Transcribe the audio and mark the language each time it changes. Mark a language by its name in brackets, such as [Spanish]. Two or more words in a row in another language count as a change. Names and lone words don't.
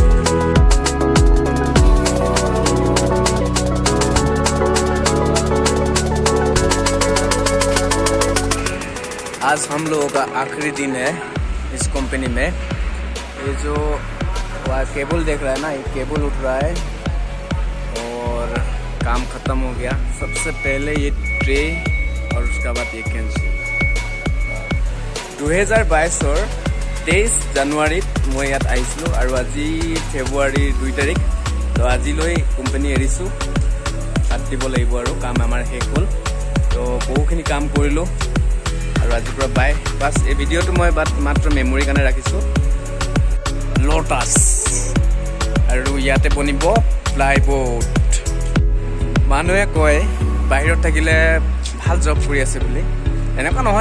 [Hindi] आज हम लोगों का आखिरी दिन है इस कंपनी में ये जो वह केबल देख रहा है ना ये केबल उठ रहा है और काम ख़त्म हो गया सबसे पहले ये ट्रे और उसका बाद ये कैंची 2022 23 জানুৱাৰীত [Assamese] মই ইয়াত আহিছিলোঁ আৰু আজি ফেব্ৰুৱাৰী 2 তাৰিখ তো আজিলৈ কোম্পানী এৰিছোঁ তাত দিব লাগিব আৰু কাম আমাৰ শেষ হ'ল তো বহুখিনি কাম কৰিলোঁ আৰু আজিৰ পৰা বাই বাছ এই ভিডিঅ'টো মই মাত্ৰ মেমৰি কাৰণে ৰাখিছোঁ লোটাছ আৰু ইয়াতে বনিব প্লাইবোৰ্ড মানুহে কয় বাহিৰত থাকিলে ভাল জব কৰি আছে বুলি এনেকুৱা নহয়